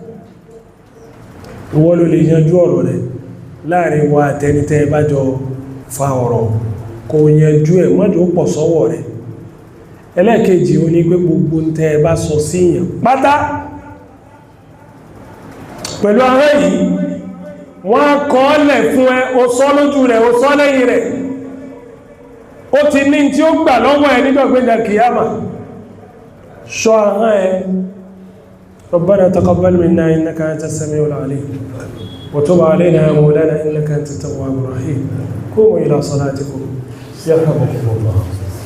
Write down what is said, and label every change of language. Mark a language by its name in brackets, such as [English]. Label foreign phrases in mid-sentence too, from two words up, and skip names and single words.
[Yoruba] ìwọ ló lè yanjú ọ̀rọ̀ rẹ̀ láàrin wa àtẹnitẹ́ bá jọ fa ọ̀rọ̀ kò yanjú ẹ̀ mọ́jọ́ pọ̀ sọ́wọ́ rẹ̀ ẹlẹ́ẹ̀kejì ó ní pé gbogbo tẹ́ bá sọ síyàn pátá pẹ̀lú ara yìí wọ́n kọ́ lẹ̀ fún ẹ o sọ lójú rẹ̀ o sọ lẹ́yìn rẹ̀ ó ti ní tí ó gbà lọ́wọ́ ẹ nígbàgbéjà kìyàmà ṣọ́ ara ẹ [Arabic] ربنا تقبل منا إنك أنت السميع العليم وتب علينا يا مولانا إنك أنت التواب الرحيم قوموا إلى صلاتكم يرحمكم الله